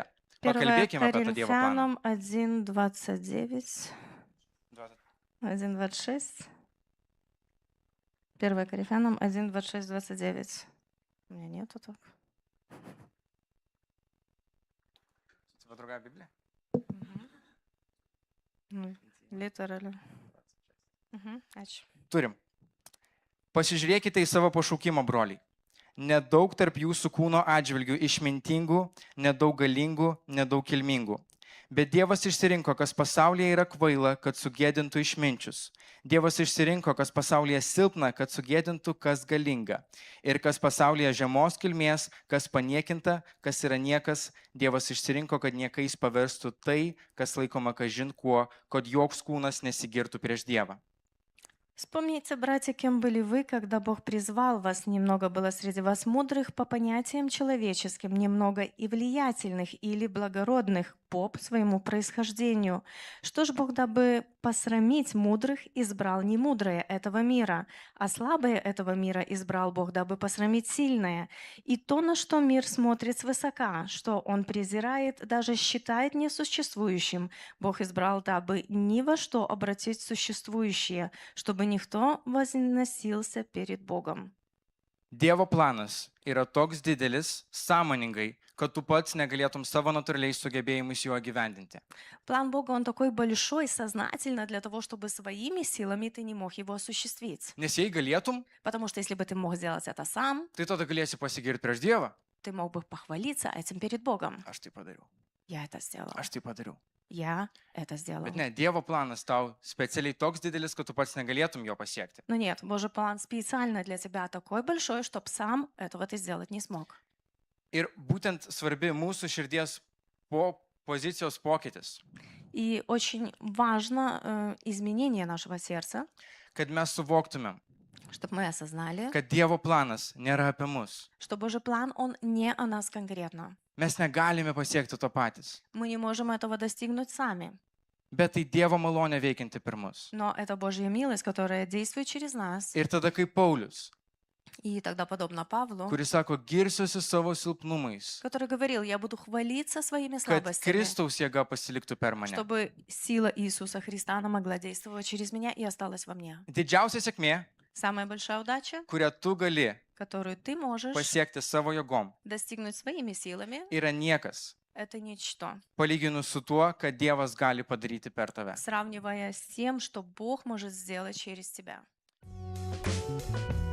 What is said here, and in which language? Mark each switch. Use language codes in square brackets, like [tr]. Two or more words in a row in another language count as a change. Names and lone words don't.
[lt] Pakalbėkime apie tą Dievo planą. [ru] Коринфянам 1:29, 1:26. 1 Коринфянам 1:26-29. У меня нету так. Ва друга Библия. [lt] Literally. Ačiū. Turim. Pasižiūrėkite į savo pašaukimą, broliai. Nedaug tarp jūsų kūno atžvilgių išmintingų, nedaug galingų, nedaug kilmingų. Bet Dievas išsirinko, kas pasaulyje yra kvaila, kad sugėdintų išminčius. Dievas išsirinko, kas pasaulyje silpna, kad sugėdintų, kas galinga. Ir kas pasaulyje žemos kilmės, kas paniekinta, kas yra niekas. Dievas išsirinko, kad niekais paverstų tai, kas laikoma kažin kuo, kad joks kūnas nesigirtų prieš Dievą. [ru] Вспомните, братья, кем были вы, когда Бог призвал вас. Немного было среди вас мудрых по понятиям человеческим, немного и влиятельных или благородных по своему происхождению. Что ж Бог, дабы посрамить мудрых, избрал немудрое этого мира, а слабое этого мира избрал Бог, дабы посрамить сильное. И то, на что мир смотрит свысока, что он презирает, даже считает несуществующим, Бог избрал, дабы ни во что обратить существующее, чтобы никто возносился перед Богом. [lt] Dievo planas yra toks didelis, sąmoningai, kad tu pats negalėtum savo natūraliais sugebėjimais jo gyvendinti. [ru] План Бога, он такой большой, сознательно, для того, чтобы своими силами ты не мог его осуществить. [lt] Nes jei galėtum, [ru] Потому что если бы ты мог сделать это сам, [lt] tai tada galėsi pasigirti prieš Dievą. [ru] ты мог бы похвалиться этим перед Богом. [lt] Aš tai padariau. [ru] Я это сделал. [lt] Aš tai padariau. [ru] Я это сделал. [lt] Bet ne, Dievo planas tau specialiai toks didelis, kad tu pats negalėtum jo pasiekti. [ru] Но нет, Божий план специально для тебя такой большой, чтобы сам этого ты сделать не смог. [lt] Ir būtent svarbi mūsų širdies pozicijos pokytis, [ru] И очень важно изменение нашего сердца, [lt] kad mes suvoktumėm, [ru] чтобы мы осознали, [lt] kad Dievo planas nėra apie mus. [ru] что Божий план, он не о нас конкретно. [lt] Mes negalime pasiekti to patys, [ru] Мы не можем этого достигнуть сами. [lt] bet tai Dievo malonė veikianti per mus. [ru] Но это Божья милость, которая действует через нас. [lt] Ir tada kaip Paulius, [ru] И тогда, подобно Павлу, [lt] kuris sako, girsiuosi savo silpnumais, [ru] который говорил, я буду хвалиться своими [lt] kad [ru] слабостями, [lt] Kristaus jėga pasiliktų per mane. [ru] чтобы сила Иисуса Христа, она могла действовать через меня и осталась во мне. [lt] Didžiausia sėkmė, [ru] Самая большая удача, [lt] kurią tu gali [ru] которую ты можешь [lt] pasiekti savo jėgom, [ru] достигнуть своими силами, [lt] yra niekas, [ru] это ничто, [lt] palyginus su tuo, ką Dievas gali padaryti per tave. [ru] сравнивая с тем, что Бог может сделать через тебя.